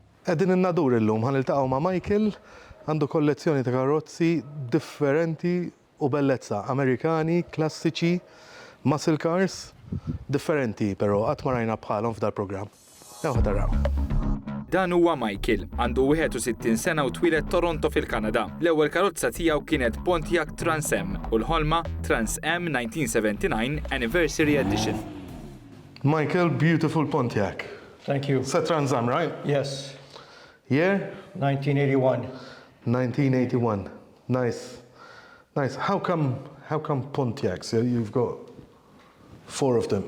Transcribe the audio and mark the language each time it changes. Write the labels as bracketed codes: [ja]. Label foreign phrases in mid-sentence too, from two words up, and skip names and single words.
[mt] Qegħdin innadur illum ħaniltaqgħu ma' Michael għandu kollezzjoni ta' karozzi differenti u bellezza, Amerikani, klassiċi, [en] muscle cars, [mt] differenti però qatt ma rajna bħalhom f'dal programm. Ewħa taraw. Dan huwa Michael, għandu 61 sena u twilet Toronto fil-Kanada. L-ewwel karozza tiegħu kienet Pontiac Trans Am u l-ħolma Trans Am 1979 Anniversary Edition. [en] Michael, beautiful Pontiac. Thank you. It's a Trans Am, right? Yes. Year? 1981. 1981. Nice. Nice. How come Pontiacs? You've got 4 of them.